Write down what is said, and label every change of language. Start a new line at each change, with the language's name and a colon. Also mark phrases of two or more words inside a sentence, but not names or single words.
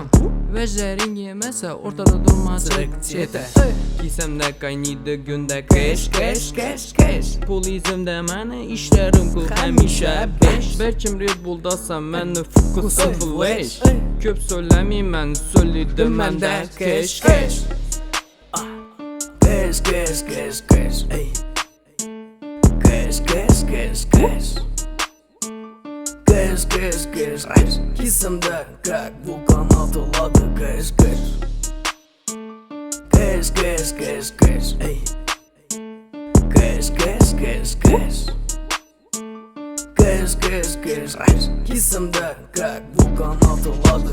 Uzbek: Vajlaring yemasa, o'rtada durmaslik cheta. Kisamda qaynaydi gunda
English: cash, cash, cash, cash.
Uzbek: Pul izimda mani ishlarim ko'p hamisha besh. Berkim Red Bull dasam, mani fokusim flash. Ko'p so'lamayman, so'lidim manda
English: cash, cash. Cash, cash, cash, cash, ey. Cash, cash, cash, cash. Cash, cash, cash, cash.
Kazakh: Кисімді как вулкан атылады.
English: Cash, cash. Cash, cash, cash, cash, ey. Cash, cash, cash, cash. Cash, cash, cash, cash.
Kazakh: Кисімді как вулкан атылады.